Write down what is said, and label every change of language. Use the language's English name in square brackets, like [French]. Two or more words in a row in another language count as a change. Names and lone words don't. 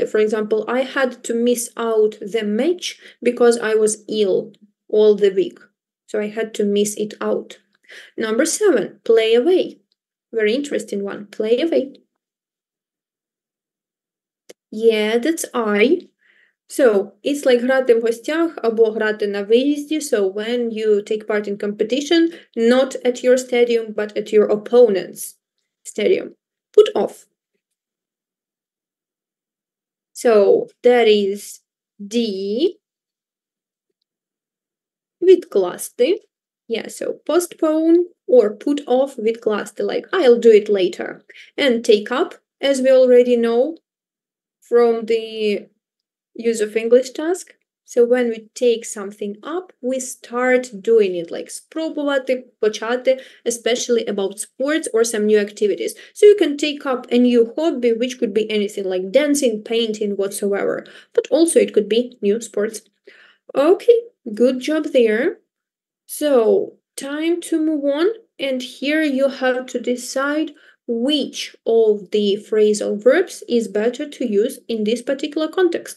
[English] For example, I had to miss out the match because I was ill all the week. So I had to miss it out. Number 7, play away. Very interesting one. Play away. Yeah, that's I. So, it's like [Ukrainian] грати в гостях або грати на виїзді. [English] So, when you take part in competition, not at your stadium, but at your opponent's stadium. Put off. So, that is D. Відкласти. Yeah, so postpone or put off відкласти, like I'll do it later. And take up, as we already know from the use of English task. So when we take something up, we start doing it, like [Ukrainian] спробувати, почати, [English] especially about sports or some new activities. So you can take up a new hobby, which could be anything like dancing, painting, whatsoever. But also it could be new sports. Okay, good job there. So, time to move on, and here you have to decide which of the phrasal verbs is better to use in this particular context.